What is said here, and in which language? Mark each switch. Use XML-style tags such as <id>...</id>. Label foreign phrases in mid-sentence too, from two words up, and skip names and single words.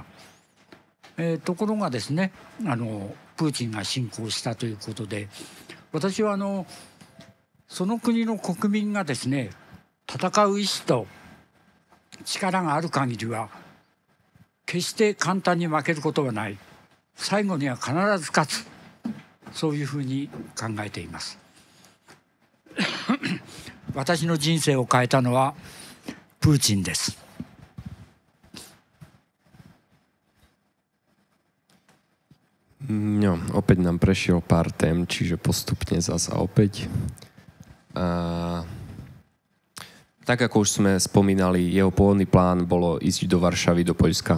<ja>ところがですね、プーチンが侵攻したということで、私はその国の国民がですね、戦う意志と力がある限りは決して簡単に負けることはない。最後には必ず勝つ。そういうふうに考えています。私の人生を変えたのはプーチンです。</ja> <sk>No, opäť nám prešiel pár tém, čiže postupne zasa opäť. Tak ako už sme spomínali, jeho pôvodný plán bolo ísť do Varšavy, do Poľska.</sk>